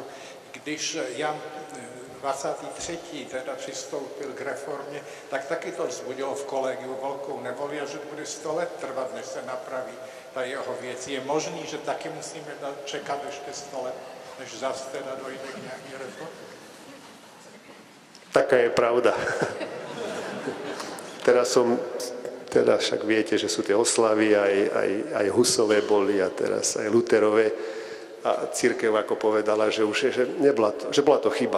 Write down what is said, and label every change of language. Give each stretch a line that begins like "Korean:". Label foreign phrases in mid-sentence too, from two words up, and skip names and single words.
Czech: Když Jan 23. teda přistoupil k reformě, tak taky to vzbudilo v kolegiu velkou nevoli a že bude 100 let trvat, než se napraví ta jeho věc. Je možný, že taky musíme čekat ještě 100 let, než zase teda dojde k nějaké reformě?
Slovak: Taká je pravda. Teraz však viete, že sú tie oslavy, aj Husové boli a teraz aj Luterové. A cirkev ako povedala, že už že bola to chyba.